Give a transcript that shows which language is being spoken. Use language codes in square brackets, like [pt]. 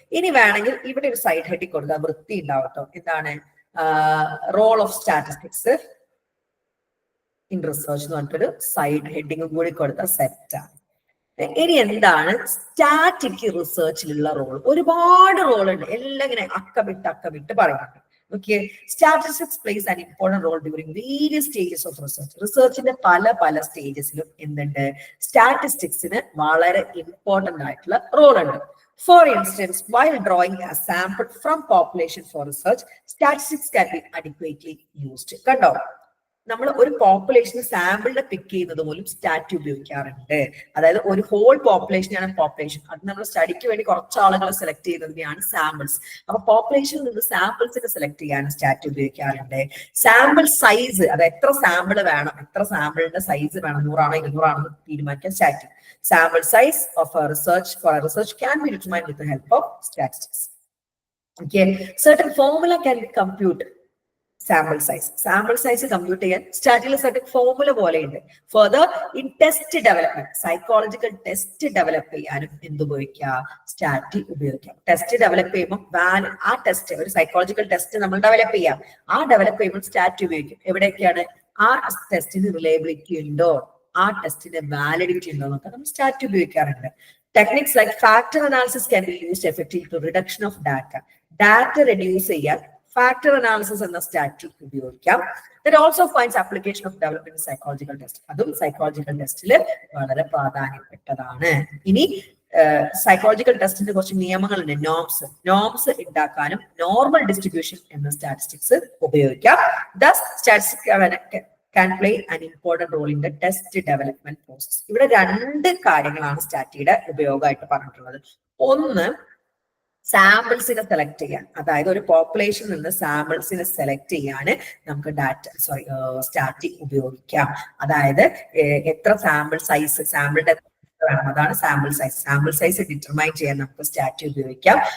[ml] ഇനി വേണമെങ്കിൽ ഇവിടെ ഒരു സൈഡ് ഹെഡിങ് കൊടുത്താൽ വൃത്തി ഉണ്ടാവട്ടോ. എന്താണ്? Role of statistics in research എന്ന് പറഞ്ഞിട്ടൊരു സൈഡ് ഹെഡിങ് കൂടി കൊടുത്ത സെറ്റാണ്. ഇനി എന്താണ് സ്റ്റാറ്റിക് റിസർച്ചിലുള്ള റോൾ? ഒരുപാട് റോൾ ഉണ്ട്, എല്ലാം ഇങ്ങനെ അക്കമിട്ട് പറയുന്നുണ്ട്. [en] Okay, statistics plays an important role during various stages of research. [ml] റിസർച്ചിന്റെ പല സ്റ്റേജസിലും എന്തുണ്ട്? സ്റ്റാറ്റിസ്റ്റിക്സിന് വളരെ ഇമ്പോർട്ടന്റ് ആയിട്ടുള്ള റോൾ ഉണ്ട്. [en] For instance, while drawing a sample from population for research, statistics can be adequately used. [ml] കണ്ടോ, നമ്മൾ ഒരു പോപ്പുലേഷന് സാമ്പിളിനെ പിക്ക് ചെയ്യുന്നത് പോലും സ്റ്റാറ്റ് ഉപയോഗിക്കാറുണ്ട്. അതായത് ഒരു ഹോൾ പോപ്പുലേഷനാണ് പോപ്പുലേഷൻ, അത് നമ്മൾ സ്റ്റഡിക്ക് വേണ്ടി കുറച്ച് ആളുകളെ സെലക്ട് ചെയ്യുന്നതിനെയാണ് സാമ്പിൾസ്. അപ്പൊ പോപ്പുലേഷനിൽ നിന്ന് സാമ്പിൾസിനെ സെലക്ട് ചെയ്യാൻ സ്റ്റാറ്റ് ഉപയോഗിക്കാറുണ്ട്. സാമ്പിൾ സൈസ്, അത് എത്ര സാമ്പിൾ വേണം, എത്ര സാമ്പിളിന്റെ സൈസ് വേണം, 100 ആണോ 200 ആണോ തീരുമാനിക്കാൻ stat. [en] Sample size of a research can be determined with the help of statistics. Okay, certain formula can be computed [ml] sample size compute ചെയ്യാൻ സ്റ്റാറ്റിൽ സർട്ടൻ ഫോർമുല പോലെ ഉണ്ട്. [en] further in test development, [ml] psychological test develop ചെയ്യാനും എന്തുപയോഗിക്കാം? സ്റ്റാറ്റി ഉപയോഗിക്കാം. Test develop ചെയ്യുമ്പോൾ ആ test, ഒരു psychological test നമ്മൾ develop ചെയ്യാം. ആ ഡെവലപ്പ് ചെയ്യുമ്പോൾ സ്റ്റാറ്റി ഉപയോഗിക്കും. എവിടെയൊക്കെയാണ്? ആ ടെസ്റ്റിന് റിലയബിലിറ്റി ഉണ്ടോ, ആ ടെസ്റ്റിന്റെ വാലിഡിറ്റി ഉണ്ടോ എന്നൊക്കെ നമ്മൾ സ്റ്റാറ്റി ഉപയോഗിക്കാറുണ്ട്. [en] techniques like factor analysis can be used effective to reduction of data [ml] reduce ചെയ്യാൻ ഫാക്ടർ അനാലിസിസ് എന്ന സ്റ്റാറ്റി ഉപയോഗിക്കാം. [en] That also finds application of developing psychological test. [ml] അതും സൈക്കോളജിക്കൽ ടെസ്റ്റിൽ വളരെ പ്രാധാന്യപ്പെട്ടതാണ്. ഇനി സൈക്കോളജിക്കൽ ടെസ്റ്റിന്റെ കുറച്ച് നിയമങ്ങളുണ്ട്. നോംസ് ഉണ്ടാക്കാനും നോർമൽ ഡിസ്ട്രിബ്യൂഷൻ എന്ന സ്റ്റാറ്റിസ്റ്റിക്സ് ഉപയോഗിക്കാം. [en] Thus, statistics can play an important role in the test development process. [ml] ഇവിടെ രണ്ട് കാര്യങ്ങളാണ് സ്റ്റാറ്റിയുടെ ഉപയോഗമായിട്ട് പറഞ്ഞിട്ടുള്ളത്. ഒന്ന്, സാമ്പിൾസിനെ സെലക്ട് ചെയ്യാൻ, അതായത് ഒരു പോപ്പുലേഷനിൽ നിന്ന് സാമ്പിൾസിനെ സെലക്ട് ചെയ്യാൻ നമുക്ക് സ്റ്റാറ്റി ഉപയോഗിക്കാം. അതായത് എത്ര സാമ്പിൾ സാമ്പിളിന്റെ വേണം, അതാണ് സാമ്പിൾ സൈസ് ഡിറ്റർമൈൻ ചെയ്യാൻ നമുക്ക് സ്റ്റാറ്റി ഉപയോഗിക്കാം.